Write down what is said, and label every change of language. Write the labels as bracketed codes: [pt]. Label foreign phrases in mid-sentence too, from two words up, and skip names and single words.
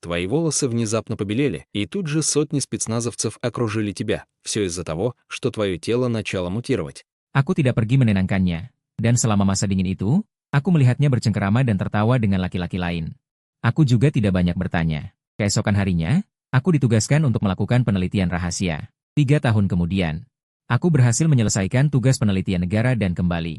[ru] Твои волосы внезапно побелели, и тут же сотни спецназовцев окружили тебя. Все из-за того, что твое тело начало мутировать. [id] Aku tidak pergi menenangkannya. Dan selama masa dingin itu, aku melihatnya bercengkerama dan tertawa dengan laki-laki lain. Aku juga tidak banyak bertanya. Keesokan harinya, aku ditugaskan untuk melakukan penelitian rahasia. 3 tahun kemudian, aku berhasil menyelesaikan tugas penelitian negara dan kembali.